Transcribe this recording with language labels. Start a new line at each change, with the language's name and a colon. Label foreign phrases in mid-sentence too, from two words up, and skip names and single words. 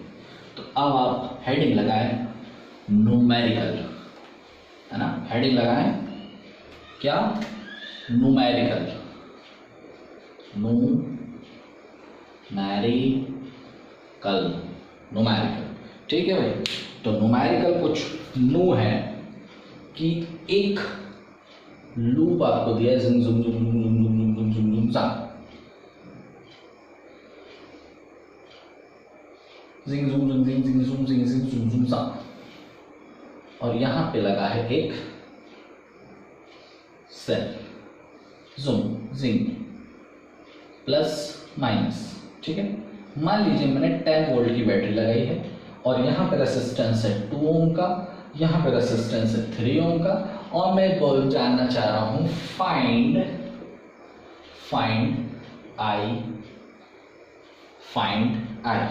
Hindi: तो अब आप हेडिंग लगाएं न्यूमेरिकल, है ना, हेडिंग लगाएं क्या, न्यूमेरिकल, न्यूमेरिकल, ठीक है भाई। तो न्यूमेरिकल कुछ न्यू है कि एक लूप आपको दिया है, जिंग जुम जुम जुम जुम जुम जुम जुम जुम सा, जिंग जुम जुम जिंग जिंग जुम जिंग जिंग जुम जुम सा, और यहां पे लगा है एक सेल, जुम जिंग प्लस माइनस, ठीक है। मान लीजिए मैंने 10 वोल्ट की बैटरी लगाई है और यहाँ पे रेसिस्टेंस है 2 ओम का, यहाँ पे रेसिस्टेंस है 3 ओम का, और मैं जानना चाह रहा हूँ
English: find I.